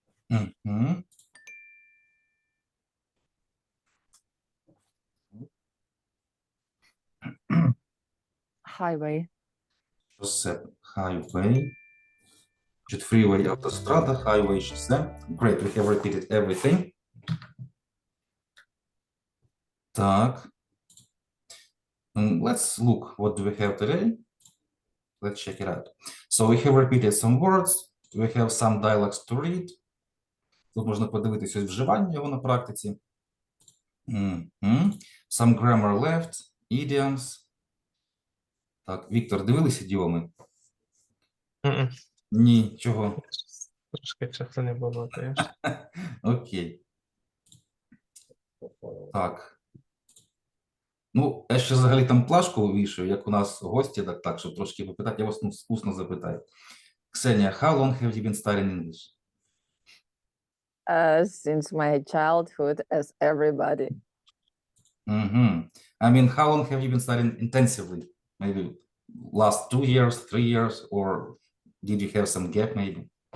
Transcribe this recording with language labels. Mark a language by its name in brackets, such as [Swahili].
[English] Угу. Highway. [Ukrainian] Шосе. [English] Highway. [Ukrainian] Значить, freeway, автострада, highway, шосе. [English] Great, we have repeated everything. [Ukrainian] Так. [English] Let's look what do we have today. Let's check it out. So we have repeated some words. We have some dialogues to read. [Ukrainian] Тут можна подивитися вживання його на практиці. [English] Some grammar left, idioms. [Ukrainian] Так, Віктор, дивилися ідіоми? Ні, чого? Трошки часу не було, теж. Окей. Так. Ну, я ще взагалі там плашку вішаю, як у нас гості, так, щоб трошки попитати, я вас усно запитаю. [English] Ксенія, how long have you been studying English? Since my childhood, as everybody. I mean, how long have you been studying intensively? Maybe last 2 years, 3 years, or did you have some gap maybe?